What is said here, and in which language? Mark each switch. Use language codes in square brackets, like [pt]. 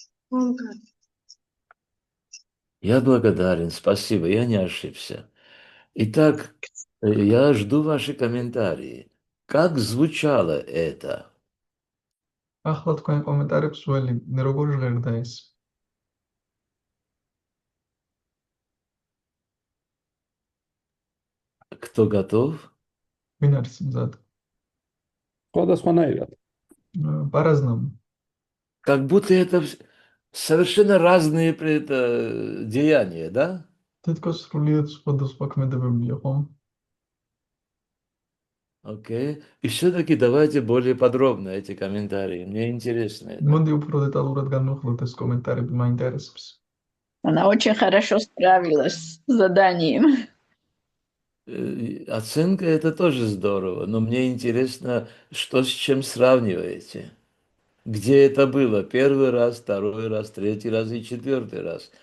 [ru] Омкар. Я благодарен, спасибо, я не ошибся. Итак, я жду ваши комментарии. Как звучало это? [ka] ახლა თქვენ კომენტარებს ველი, როგორ ჟღერდა ეს? [ru] Кто готов? [ka] ვინ არის მზად? სხვადასხვანაირად. პარაზნავ. [ru] Как будто это совершенно разные деяния, да? [ka] თითქოს სრულიად სხვადასხვა ქმედებებია, ხო? [ru] Окей. И все-таки давайте более подробно эти комментарии. Мне интересно это. [ka] მოდი უფრო деталურად განვიხილოთ ეს კომენტარები, მაინტერესებს. [ru] Она очень хорошо справилась с заданием. Оценка это тоже здорово, но мне интересно, что с чем сравниваете. Где это было? Первый раз, второй раз, третий раз и четвертый раз.